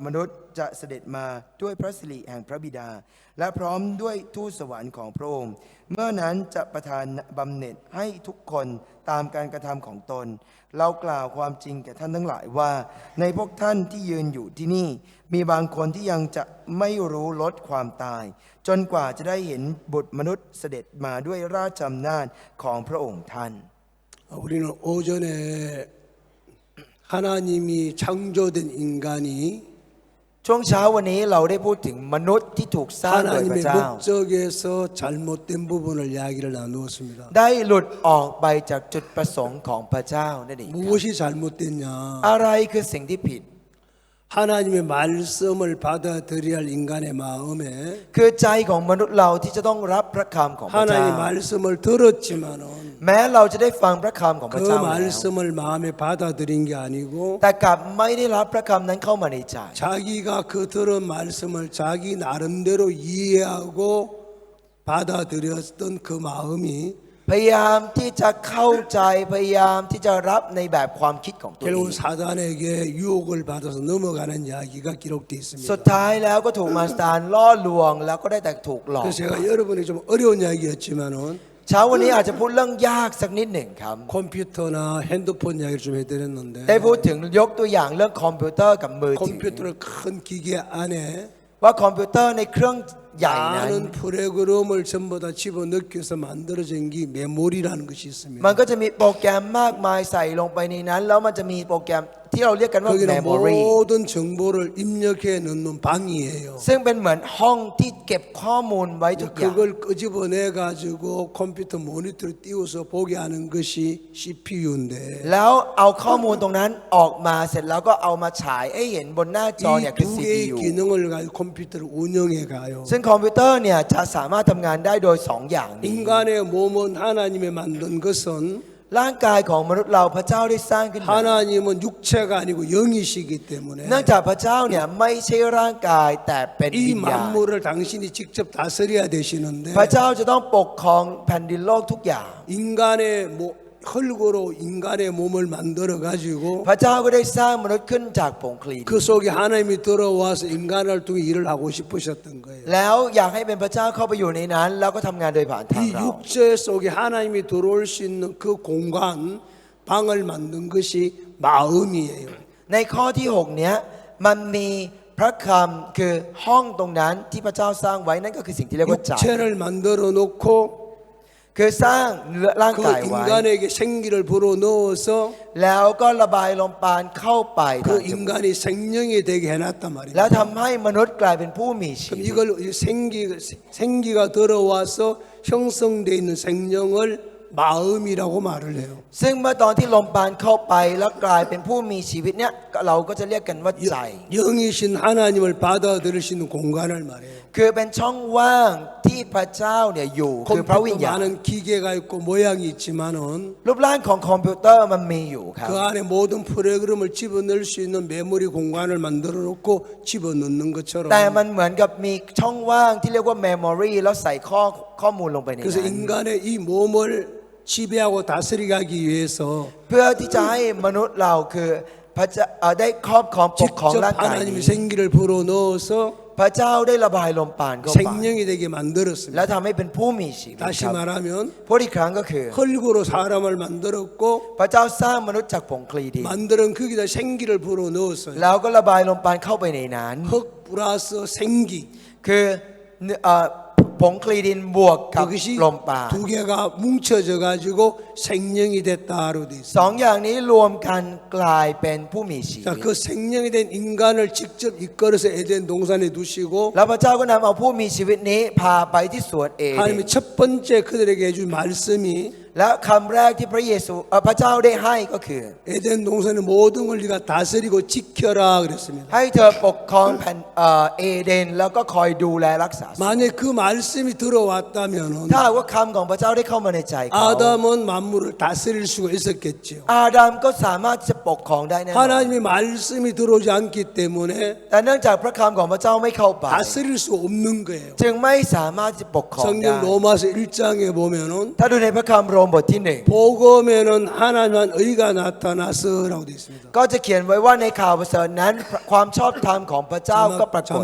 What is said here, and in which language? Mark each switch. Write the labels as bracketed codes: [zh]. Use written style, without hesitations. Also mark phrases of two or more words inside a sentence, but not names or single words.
[th] มนุษย์จะเสด็จมาด้วยพระสิริแห่งพระบิดา และพร้อมด้วยทูตสวรรค์ของพระองค์ เมื่อนั้นจะประทานบำเหน็จให้ทุกคนตามการกระทำของตน เรากล่าวความจริงแก่ท่านทั้งหลายว่า ในพวกท่านที่ยืนอยู่ที่นี่ มีบางคนที่ยังจะไม่รู้ลดความตาย จนกว่าจะได้เห็นบุตรมนุษย์เสด็จมาด้วยราชอำนาจของพระองค์ท่าน [ko] 우리는 오전에 하나님이 창조된 인간이 [th] ช่วงเช้าวันนี้เราได้พูดถึงมนุษย์ที่ถูกสร้างโดยพระ [ko] 하나님의 [th] เจ้า [ko] 목적에서 잘못된 부분을 이야기를 나누었습니다. [th] ได้หลุดออกไปจากจุดประสงค์ของพระเจ้านั่นเองครับ [ko] 무엇이 잘못됐냐? [th] อะไรคือสิ่งที่ผิด [ko] 하나님의 말씀을 받아들여야 할 인간의 마음에 [th] คือใจของมนุษย์เราที่จะต้องรับพระคำของพระเจ้า [ko] 하나님의 말씀을 들었지만은 [th] แม้เราจะได้ฟังพระคำของพระ [ko] 그 [th] เจ้าแล้ว [ko] 말씀을 마음에 받아들인 게 아니고 [th] แต่กลับไม่ได้รับพระคำนั้นเข้ามาในใจ [ko] 자기가 그 들은 말씀을 자기 나름대로 이해하고 받아들였던 그 마음이 [th] พยายามที่จะเข้าใจพยายามที่จะรับในแบบความคิดของตัวเอง [ko] 결국 사단에게 유혹을 받아서 넘어가는 이야기가 기록되어 [th] สุด [ko] 있습니다. [th] ท้ายแล้วก็ถูกมารซานล่อลวงแล้วก็ได้แต่ถูกหลอก [ko] 그래서 제가 여러분이 좀 어려운 이야기였지만은 [th] เช้าวันนี้อาจจะพูดเรื่องยากสักนิดหนึ่งครับ [ko] 컴퓨터나 핸드폰 이야기를 좀 해드렸는데 [th] ได้พูดถึงยกตัวอย่างเรื่องคอมพิวเตอร์กับมือถือ [ko] 컴퓨터를 큰 기계 안에 [th] ว่าคอมพิวเตอร์ในเครื่องใหญ่นั้น [ko] 많은 프로그램을 전부 다 집어넣겨서 만들어진 게 메모리라는 것이 있습니다. [th] มันก็จะมีโปรแกรมมากมายใส่ลงไปในนั้น แล้วมันจะมีโปรแกรมที่เราเรียกกันว่า [ko] 거기는 memory 모든 정보를 입력해 넣는 방이에요. [th] ซึ่งเป็นเหมือนห้องที่เก็บข้อมูลไว้ทุกอย่าง [ko] 그걸 끄집어내 가지고 컴퓨터 모니터를 띄워서 보게 하는 것이 CPU인데 [th] แล้วเอาข้อมูลตรงนั้นออกมาเสร็จแล้วก็เอามาฉายให้เห็นบนหน้าจอเนี่ย [ko] 이 [th] คือ [ko] 두 개의 CPU 기능을 가지고 컴퓨터를 운영해 가요. [th] ซึ่งคอมพิวเตอร์เนี่ยจะสามารถทำงานได้โดยสองอย่างนี้ [ko] 인간의 몸은 하나님이 만든 것은 [th] ร่างกายของมนุษย์เราพระเจ้าได้สร้างขึ้นมา [ko] 하나님은 육체가 아니고 영이시기 때문에 [th] เนื่องจากพระเจ้าเนี่ยไม่ใช่ร่างกายแต่เป็น [ko] 이 [th] วิญญาณ [ko] 만물을 당신이 직접 다스려야 되시는데 [th] พระเจ้าจะต้องปกครองแผ่นดินโลกทุกอย่าง [ko] 인간의 흙으로 인간의 몸을 만들어 가지고 [th] พระเจ้าก็ได้สร้างมนุษย์ขึ้นจากผงคลีน [ko] 그 속에 하나님이 들어와서 인간을 통해 일을 하고 싶으셨던 거예요. [th] แล้วอยากให้เป็นพระเจ้าเข้าไปอยู่ในนั้น แล้วก็ทำงานโดยผ่านทาง [ko] 이 [th] เรา [ko] 육체 속에 하나님이 들어올 수 있는 그 공간 방을 만든 것이 마음이에요. [th] ในข้อที่6เนี้ยมันมีพระคำคือห้องตรงนั้นที่พระเจ้าสร้างไว้นั่นก็คือสิ่งที่เรียกว่าใจ [ko] 육체를 만들어 놓고 [th] คือสร้างร่าง [ko] 그 [th] กายไว้ [ko] 인간에게 생기를 불어 넣어서 [th] แล้วก็ระบายลมปราณเข้าไป [ko] 그 인간이 생명이 되게 해놨단 [th] แล้ว [ko] 말이에요. [th] ทำให้มนุษย์กลายเป็นผู้มีชี [ko] 그럼 [th] วิต [ko] 이걸 생기가 들어와서 형성되어 있는 생명을 마음이라고 말을 해요. [th] ซึ่งเมื่อตอนที่ลมปราณเข้าไปแล้วกลายเป็นผู้มีชีวิตเนี่ยเราก็จะเรียกกันว่าใจ [ko] 영이신 하나님을 받아들일 수 있는 공간을 말해요. [th] คือเป็นช่องว่างที่พระเจ้าเนี่ยอยู่คือพระวิญ [ko] 컴퓨터 [th] ญาณ [ko] 많은 기계가 있고 모양이 있지만은 [th] รูปร่างของคอมพิวเตอร์มันมีอยู่ครับ [ko] 그 안에 모든 프로그램을 집어넣을 수 있는 메모리 공간을 만들어 놓고 집어넣는 것처럼 [th] แต่มันเหมือนกับมีช่องว่างที่เรียกว่า memory แล้วใส่ข้อมูลลงไปใน [ko] 그래서 [th] นั้น [ko] 인간의 이 몸을 지배하고 다스리게 하기 위해서 [th] เพื่อที่จะให้มนุษย์เราคือพระเจ้าได้ครอบครองปกครอง [ko] 직접 [th] ร่างกาย [ko] 하나님이 [th] นี้ [ko] 생기를 불어 넣어서 [th] พระเจ้าได้ระบายลมปราณเข้าไป [ko] 생명이 되게 [th] และ [ko] 만들었습니다. [th] ทำให้เป็นผู้มีชีวิต [ko] 다시 [th] ครับ [ko] 말하면 [th] พูดอีกครั้งก็คือ [ko] 흙으로 사람을 만들었고 [th] พระเจ้าสร้างมนุษย์จากผงคลีดิน [ko] 만드는 거기다 생기를 불어 넣었어요. [th] แล้วก็ระบายลมปราณเข้าไปในนั้น [ko] 흙 플러스 생기. [th] คือผงคลีดินบวกกับ [ko] 그것이 [th] ลมปราณ [ko] 두 개가 뭉쳐져 가지고 생명이 됐다로 돼 [th] สอง [ko] 있습니다. [th] อย่างนี้รวมกันกลายเป็นผู้มีชี [ko] 자, [th] วิต [ko] 그 생명이 된 인간을 직접 이끌어서 에덴 동산에 두시고 [th] แล้วพระเจ้าก็นำเอาผู้มีชีวิตนี้พาไปที่สวนเอเดน [ko] 하나님이 첫 번째 그들에게 해준 말씀이 [th] และคำแรกที่พระเยซูพระเจ้าได้ให้ก็คือ [ko] 에덴 동산의 모든 걸 네가 다스리고 지켜라 그랬습니다. [th] ให้เธอปกครองแผ่นเอเดนแล้วก็คอยดูแลรักษา [ko] 만약 그 말씀이 들어왔다면은 [th] ถ้าหากว่าคำของพระเจ้าได้เข้ามาในใจเขา [ko] 아담은 만물을 다스릴 수가 있었겠죠. [th] อาดัมก็สามารถที่จะปกครองได้แน่นอน [ko] 하나님의 말씀이 들어오지 않기 때문에 [th] แต่เนื่องจากพระคำของพระเจ้าไม่เข้าไป [ko] 다스릴 수 없는 거예요. [th] จึงไม่สามารถที่จะปกครองได้ [ko] 성경 로마서 1장에 보면은 [th] ถ้าดูในพระคำโรมบทที่หนึ่ง [ko] 복음에는 하나님만 의가 나타나서라고 되어 있습니다. [th] ก็จะเขียนไว้ว่าในข่าวประเสริฐนั้นความชอบธรรมของพระเจ้าก็ปรากฏ